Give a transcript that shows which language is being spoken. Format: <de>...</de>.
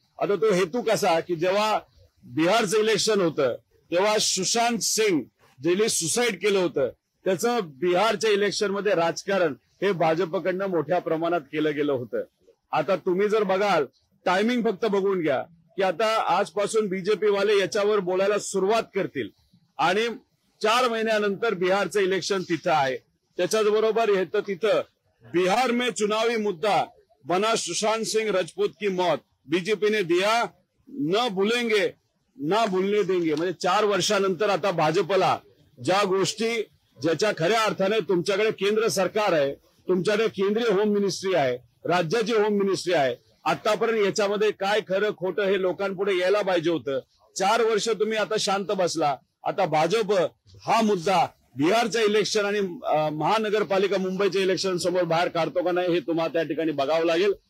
<mr>आता तो हेतू कसा की जेव्हा बिहारचं इलेक्शन होतं तेव्हा सुशांत सिंग ज्यांनी सुसाईड केलं होतं त्याचं बिहारच्या इलेक्शनमध्ये राजकारण हे भाजपकडनं मोठ्या प्रमाणात केलं गेलं होतं। आता तुम्ही जर बघाल टायमिंग फक्त बघून घ्या की आता आजपासून बीजेपी वाले याच्यावर बोलायला सुरुवात करतील आणि 4 महिन्यानंतर बिहारचं इलेक्शन तिथं आहे। त्याच्याच बरोबर येतं तिथं</mr> <hi>बिहार में चुनावी मुद्दा बना सुशांत सिंह राजपूत की मौत, बीजेपी ने दिया न भूलेंगे ना भूलने देंगे.</hi> <mr>म्हणजे 4 वर्षानंतर आता भाजपला ज्या गोष्टी, ज्याच्या खऱ्या अर्थाने तुमच्याकडे केंद्र सरकार आहे, तुमच्याकडे केंद्रीय होम मिनिस्ट्री आहे, राज्याची होम मिनिस्ट्री आहे, आतापर्यंत याच्यामध्ये काय खरं खोटं हे लोकांपुढे यायला पाहिजे होतं. 4 वर्ष तुम्ही आता शांत बसला. आता भाजप हा मुद्दा बिहारचं इलेक्शन आणि महानगरपालिका मुंबईच्या इलेक्शन समोर बाहेर काढतो का नाही हे तुम्हाला त्या ठिकाणी बघावं लागेल.</mr>